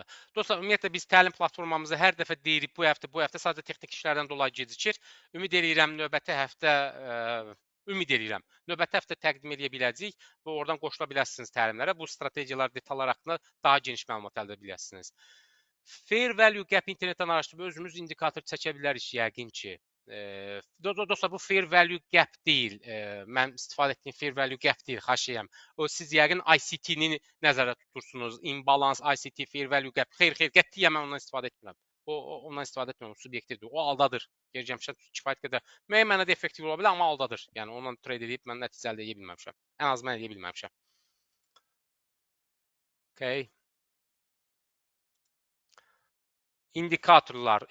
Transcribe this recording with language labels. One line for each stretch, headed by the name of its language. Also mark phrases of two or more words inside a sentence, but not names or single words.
Azerbaijani: Dostlar, ümumiyyətlə biz təlim platformamızı hər dəfə deyirik, bu həftə sadəcə texnik işlərdən dolayı gecikir. Ümid edirəm növbəti həftə təqdim edə biləcəyik və oradan qoşula bilərsiniz təlimlərə. Bu strategiyalar, detallar haqqında daha geniş məlumat əldə edə bilərsiniz.
English: Fair value gap
Azerbaijani: internetdən araşdırıb özümüz indikator çəkə bilərik yəqin ki. Dostlar, bu
English: fair value gap
Azerbaijani: deyil. Mən istifadə etdiyim
English: fair value gap
Azerbaijani: deyil, xahiş edirəm. O siz yəqin ICT-ni nəzərdə tutursunuz.
English: Imbalance, ICT, fair value gap.
Azerbaijani: Xeyr, qətiyyən mən ondan istifadə etmirəm. Ondan istifadə etmirəm, subyektivdir. O aldadır. Geri gəlmişəm, kifayət qədər müəyyən mənada effektiv ola bilər, amma aldadır. Yəni ondan trade edib mən nəticə əldə edə bilməmişəm. Ən az mən edə bilməmişəm. Okay. İndikatorlar.